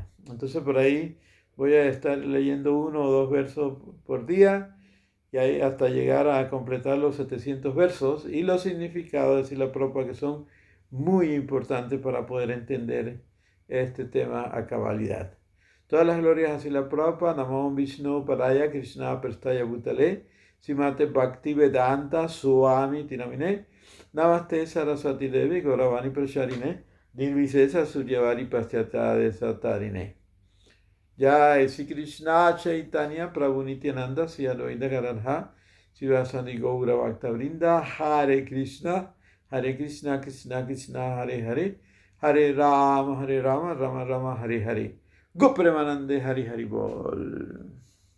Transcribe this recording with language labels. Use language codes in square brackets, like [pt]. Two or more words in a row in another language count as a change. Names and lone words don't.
[es] Entonces por ahí voy a estar leyendo 1 o 2 versos por día y ahí hasta llegar a completar los 700 versos y los significados y la propia que son muy importantes para poder entender este tema a cabalidad. Todas las glorias a Srila Prabhupada, [sa] Namo Vishnu Padaya Krishna Prestaya Bhutale, Srimate Bhakti Vedanta Swami Tinamine, Namaste Saraswati Devi Gauravani Prasharine, Nirvisesa Suryavari Paschata Desatarine. Jai Sri Krishna Chaitanya Prabhu Nityananda Sri Advaita Gadadhara Srivasadi Gaura Bhakta Vrinda Hare Krishna Krishna Krishna Hare Hare Hare Rama Rama Rama Hare Hare Gopremanande Hari Hari Bol.